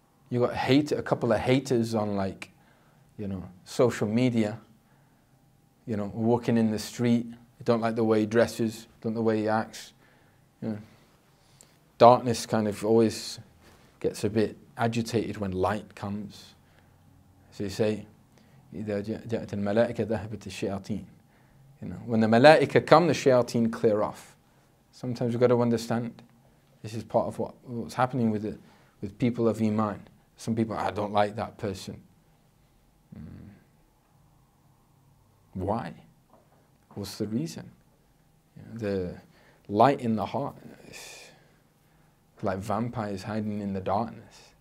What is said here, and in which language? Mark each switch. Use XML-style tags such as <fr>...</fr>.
<en>You got a couple of haters on, like, you know, social media, you know, walking in the street, they don't like the way he dresses, don't like the way he acts. You know. Darkness kind of always gets a bit agitated when light comes. So you say,</en> <ar>إِذَا جَاءَتِ الْمَلَائِكَةُ ذَهَبَتِ الشَّيَاطِينَ.</ar> <en>You know, when the malaika come, the shayateen clear off. Sometimes you've got to understand, this is part of what's happening with people of Iman. Some people, I don't like that person. Why? What's the reason? You know, the light in the heart, it's like vampires hiding in the darkness.</en>